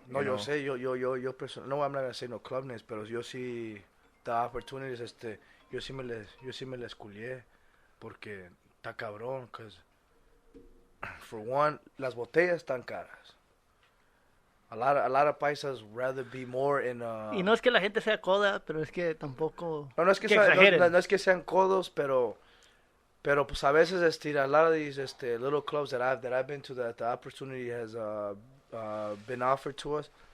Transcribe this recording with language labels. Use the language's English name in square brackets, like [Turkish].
[Spanish] No, yo sé, yo personal, no, [English] I'm not gonna say no club names, [Spanish] pero yo sí, [English] the opportunities, [Spanish] yo sí me les culié, porque está cabrón, [English] cause for one, [Spanish] las botellas están caras. [English] A lot of paisas rather be more in. [Spanish] Y no es que la gente sea coda, pero es que tampoco. No es que no es que sean codos, pero pues a veces [English] a lot of these little clubs that I've been to, that the opportunity has been offered to us.